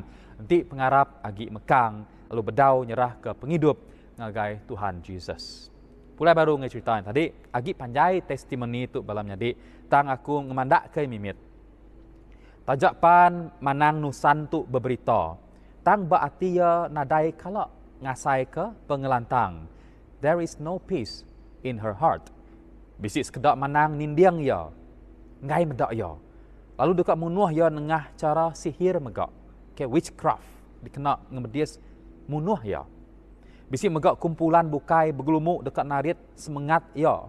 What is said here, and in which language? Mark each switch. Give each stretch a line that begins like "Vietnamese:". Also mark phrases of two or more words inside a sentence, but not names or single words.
Iban: Nanti pengarap agi mekang lalu bedau nyerah ke penghidup ngagai Tuhan Jesus. Pulai baru ngeceritain tadi agi panjai testimoni tu balam jadi tang aku ngemandak ke mimit. Tajak pan Manang Nusan tu berberita. Tang baati ya nadai kala ngasai ke pengelantang.
English: There is no peace in her heart.
Iban: Bisik sekedak Manang nindiang ya. Ngai medak ya. Lalu dekat munuh ya nengah cara sihir megak. Ke witchcraft. Dikena ngemedias munuh ya. Bisik megak kumpulan bukai bergelumuk dekat narit semangat ya.